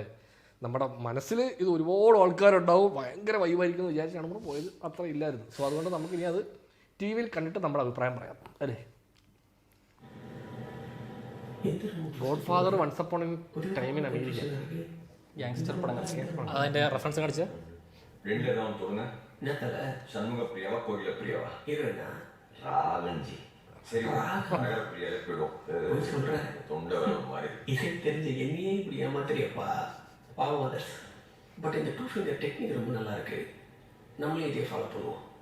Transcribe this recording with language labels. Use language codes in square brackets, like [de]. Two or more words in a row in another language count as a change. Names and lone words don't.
[ml] നമ്മുടെ മനസ്സിൽ ഇത് ഒരുപാട് ആൾക്കാരുണ്ടാവും, ഭയങ്കര വൈബായിരിക്കും എന്ന് വിചാരിച്ചാണ് നമ്മൾ പോയത്. അത്ര ഇല്ലായിരുന്നു. സോ അതുകൊണ്ട് നമുക്കിനി അത് ടി വിയിൽ കണ്ടിട്ട് നമ്മുടെ അഭിപ്രായം പറയാം, അല്ലേ? ഗോഡ് ഫാദർ, വൺസ് അപ്പോൺ എ ടൈം ഇൻ അമേരിക്ക, ഗ്യാങ്സ്റ്റർ പടങ്ങൾ, അതിന്റെ റെഫറൻസ് കാണിച്ച [ta] தெரிஞ்ச என்னையே இப்படி ஏமாத்திரியப்பா, பாவம் அதர்ஸ். பட் இந்த 2 [en] finger technique [ta] ரொம்ப நல்லா இருக்கு, நம்மளே இதே ஃபாலோ பண்ணுவோம்.